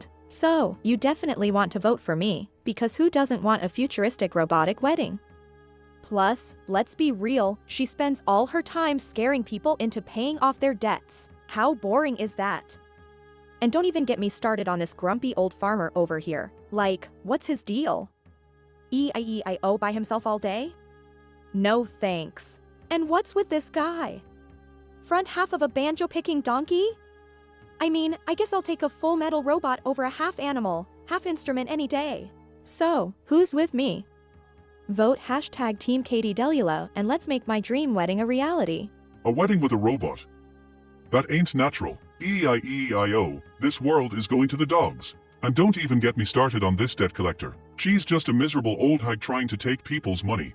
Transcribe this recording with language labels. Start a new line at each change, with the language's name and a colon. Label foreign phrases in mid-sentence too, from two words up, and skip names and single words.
English: So, you definitely want to vote for me, because who doesn't want a futuristic robotic wedding? Plus, let's be real, she spends all her time scaring people into paying off their debts. How boring is that? And don't even get me started on this grumpy old farmer over here. Like, what's his deal? E-I-E-I-O by himself all day? No thanks. And what's with this guy? Front half of a banjo-picking donkey? I mean, I guess I'll take a full metal robot over a half animal, half instrument any day. So, who's with me? Vote hashtag Team Katie Delula and let's make my dream wedding a reality. A wedding with a robot? That ain't natural. E-I-E-I-O, this world is going to the dogs. And don't even get me started on this debt collector. She's just a miserable old hag trying to take people's money.